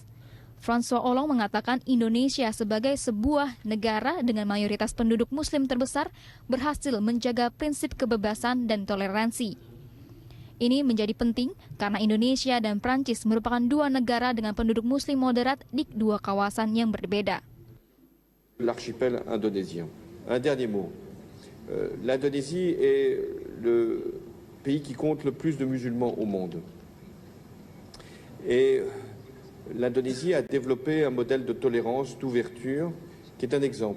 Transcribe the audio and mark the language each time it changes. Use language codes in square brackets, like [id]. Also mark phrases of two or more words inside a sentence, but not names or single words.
[id] François Hollande mengatakan Indonesia sebagai sebuah negara dengan mayoritas penduduk Muslim terbesar berhasil menjaga prinsip kebebasan dan toleransi. Ini menjadi penting karena Indonesia dan Prancis merupakan 2 negara dengan penduduk Muslim moderat di 2 kawasan yang berbeda. [fr] L'archipel indonésien. Un dernier mot. L'Indonésie est le pays qui compte le plus de musulmans au monde. Et l'Indonésie a développé un modèle de tolérance, d'ouverture, qui est un exemple.